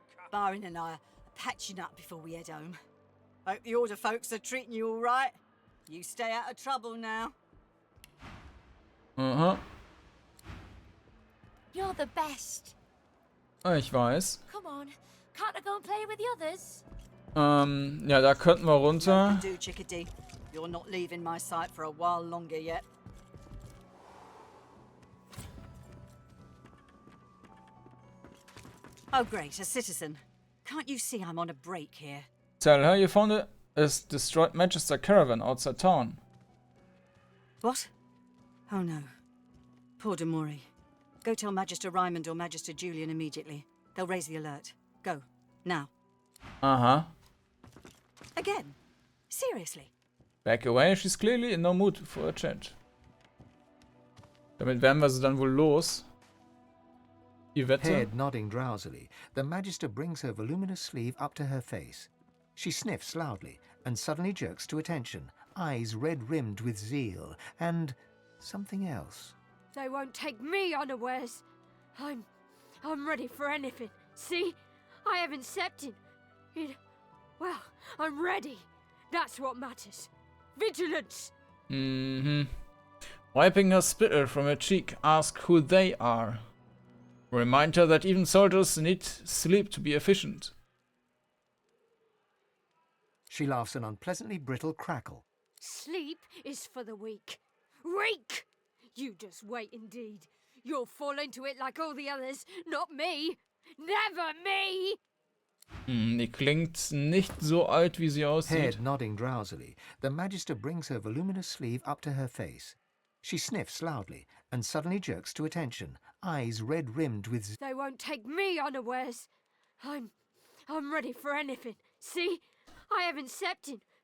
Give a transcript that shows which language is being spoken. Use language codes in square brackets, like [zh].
[en] Byron and I are patching up before we head home. Hope the Order folks are treating you all right. You stay out of trouble now. Aha. You're the best. [de] Ich weiß. [en] Come on. Can't I go and play with the others? [de] Ja, da könnten wir runter. [en] Do, Chickadee. You're not leaving my sight for a while longer yet. Oh, great, a citizen. Can't you see I'm on a break here? Tell her you found a destroyed Magister caravan outside town. What? Oh no. Poor Demori. Go tell Magister Raymond or Magister Julian immediately. They'll raise the alert. Go. Now. Aha. Again? Seriously? Back away, she's clearly in no mood for a chat. [de] Damit werden wir sie dann wohl los. Die Wette. [en] Head nodding drowsily, the Magister brings her voluminous sleeve up to her face. She sniffs loudly and suddenly jerks to attention, eyes red-rimmed with zeal, and something else. They won't take me unawares. I'm ready for anything. See? I haven't stepped in. Well, I'm ready. That's what matters. Vigilance! Wiping her spittle from her cheek, ask who they are. Remind her that even soldiers need sleep to be efficient. She laughs an unpleasantly brittle crackle. Sleep is for the weak. Weak! You just wait indeed. You'll fall into it like all the others, not me. Never me! [de] Die klingt nicht so alt, wie sie aussieht. [en] Head nodding drowsily, the Magister brings her voluminous sleeve up to her face. She sniffs loudly and suddenly jerks to attention, eyes red-rimmed with... They won't take me unawares. I'm ready for anything. See? I haven't stepped in.